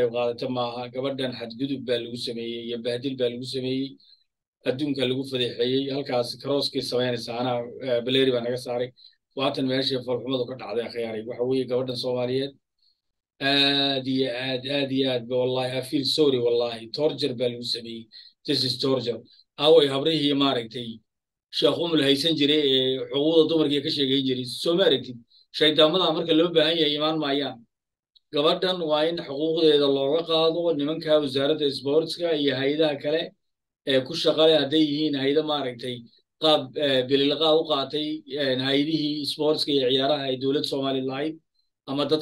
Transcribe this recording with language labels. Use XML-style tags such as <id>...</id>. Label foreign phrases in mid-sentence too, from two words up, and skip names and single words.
<so>qayb qaadata ma aha gabadhan xadgudub baa lagu sameeyey iyo bahdil baa lagu sameeyey adduunka lagu fadeexeeyey halkaas crosskii samaynaysa anaa baleeri baa naga saaray waatan meeshay foolxumadu ka dhacday khiyaare waxa weeye gabadhan Soomaaliyeed aad iyo aad ba wallahi</so> <en>I feel sorry</en> <so>wallahi torture baa lagu sameeyey</so> <en>this is torture</en> <so>away habrihii maaragtay sheekh umul haysan jiray xuquuqda dumarka ka sheegay jiray soo maaragtid shaydaamada marka loo baahan yahay imaan maayaan gabadhan waa in xuquuqdeeda looga qaado nimanka wasaaradda sportska iyo hay'adaha kale ee ku shaqale hadday yihiin hay'ado maaragtay qaab bililqaa u qaatay hay'adihii sportska iyo ciyaaraha ay dowladda Soomaaliya lahayd ama dad</so>